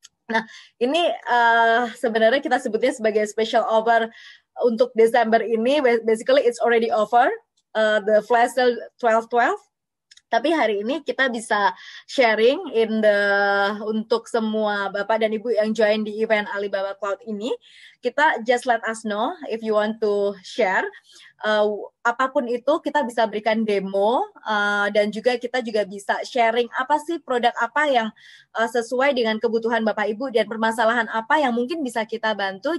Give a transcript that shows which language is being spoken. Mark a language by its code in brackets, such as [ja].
[id] Nah, ini sebenarnya kita sebutnya sebagai special offer untuk Desember ini. [en] Basically, it's already over, the flash sale 12/12. [id] Tapi hari ini kita bisa sharing untuk semua Bapak dan Ibu yang join di event Alibaba Cloud ini. [en] Kita just let us know if you want to share. [id] Apapun itu kita bisa berikan demo dan juga kita juga bisa sharing apa sih produk apa yang sesuai dengan kebutuhan Bapak Ibu dan permasalahan apa yang mungkin bisa kita bantu.